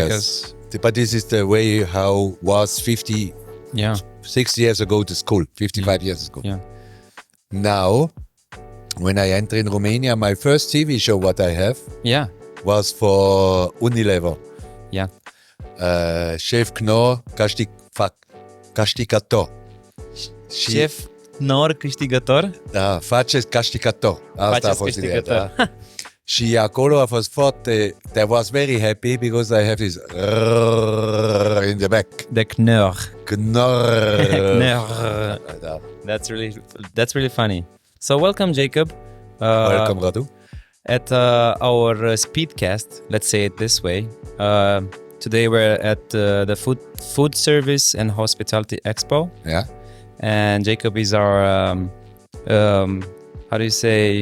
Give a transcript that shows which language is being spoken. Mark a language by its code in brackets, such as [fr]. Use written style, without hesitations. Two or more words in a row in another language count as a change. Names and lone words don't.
[en] Because, but this is the way how was 60 years ago to school, 55 years ago. Yeah. Now, when I enter in Romania, my first TV show what I have Yeah. was for Unilever. Yeah. [ro] Șef Knorr câștigător. Șef Nor câștigător? Da, faceți câștigător. Asta a fost ideea, da. Și acolo a fost foarte... [en] I was very happy because I have this in the back. The Knorr. Knorr. Knorr. [ro] Da. [en] That's really funny. So welcome, Jakob. Welcome, Radu. At our Speedcast, let's say it this way. Today we're at the food service and hospitality expo, Yeah. and Jakob is our how do you say?